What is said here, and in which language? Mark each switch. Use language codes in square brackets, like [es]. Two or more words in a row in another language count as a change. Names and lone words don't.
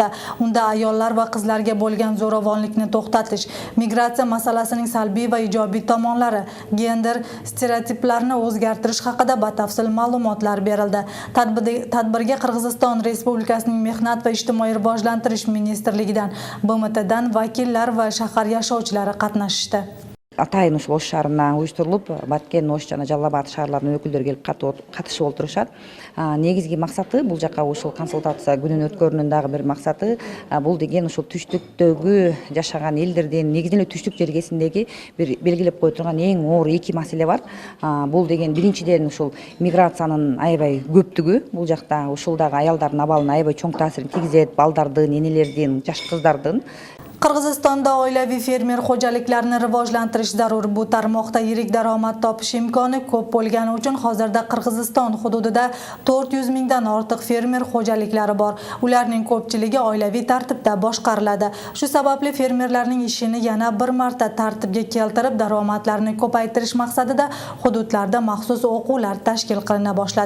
[uz] Unda ayollar va qizlarga bo'lgan zo'ravonlikni to'xtatish, migratsiya masalasining salbiy va ijobiy tomonlari, gender stereotiplarni o'zgartirish haqida batafsil ma'lumotlar berildi. Tadbirga Qirg'iziston Respublikasining Mehnat va ijtimoiy rivojlantirish ministrligidan, BMTdan vakillar va shahar yashovchilari qatnashdi. [ky] Атайын ушул Ош шаарына уюштурулуп, Баткен, Ош жана Жалал Абад шаарларынын өкүлдөрү келип катышып олтурушат. Негизги максаты бул жака ушул консультация күнүн өткөрүүнүн дагы бир максаты бул деген ушул түштүктөгү жашаган элдердин негизинен түштүк жергесиндеги бир белгилеп кое турган эң оор эки маселе бар. Бул деген биринчиден ушул миграциянын аябай көптүгү, бул жакта ушул дагы аялдардын абалына аябай чоң таасирин тийгизет, балдардын, энелердин, жаш кыздардын. [uz] Qirg'izistonda oilaviy fermer xo'jaliklarini rivojlantirish zarur. Bu tarmoqda yirik daromad topish imkoni ko'p bo'lgani uchun hozirda Qirg'iziston hududida 400 mingdan ortiq fermer xo'jaliklari bor. Ularning ko'pchiligi oilaviy tartibda boshqariladi. Shu sababli fermerlarning ishini yana bir marta tartibga keltirib, daromadlarini ko'paytirish maqsadida hududlarda maxsus o'quvlar tashkil qilina boshladi.